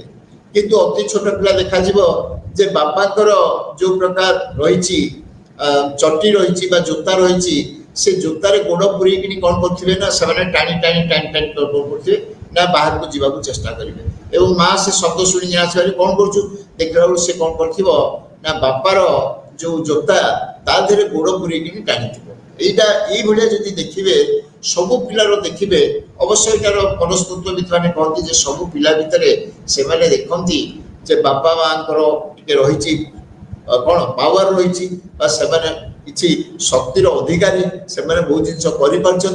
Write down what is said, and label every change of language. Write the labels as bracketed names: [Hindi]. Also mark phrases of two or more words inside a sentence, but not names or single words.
[Odia] କିନ୍ତୁ ଅତି ଛୋଟ ପିଲା ଦେଖାଯିବ ଯେ ବାପାଙ୍କର ଯୋଉ ପ୍ରକାର ରହିଛି ଚଟି ରହିଛି ବା ଜୋତା ରହିଛି, ସେ ଜୋତାରେ ଗୋଡ଼ ପୁରେଇକିନି କ'ଣ କରୁଥିବେ ନା ସେମାନେ ଟାଣି କରୁଥିବେ ନା ବାହାରକୁ ଯିବାକୁ ଚେଷ୍ଟା କରିବେ। ଏବଂ ମା ସେ ଶବ୍ଦ ଶୁଣିକି ଆସିବାରେ କ'ଣ କରୁଛୁ, ଦେଖିଲା ବେଳକୁ ସେ କ'ଣ କରିଥିବ ନା ବାପାର ଯୋଉ ଜୋତା ତା ଦେହରେ ଗୋଡ଼ ପୁରେଇକିନି ଟାଣିଥିବ। [Bangla] এইটা এইভাবে যদি [Odia] ଦେଖିବେ ସବୁ ପିଲାର ଦେଖିବେ, ଅବଶ୍ୟ ଏଟାର ମନସ୍ତତ୍ତ୍ୱବିତମାନେ କହନ୍ତି ଯେ ସବୁ ପିଲା ଭିତରେ ସେମାନେ ଦେଖନ୍ତି ଯେ ବାପା ମାଙ୍କର ଟିକେ ରହିଛି କ'ଣ ପାୱାର ରହିଛି ବା ସେମାନେ କିଛି ଶକ୍ତିର ଅଧିକାରୀ, ସେମାନେ ବହୁତ ଜିନିଷ କରିପାରୁଛନ୍ତି।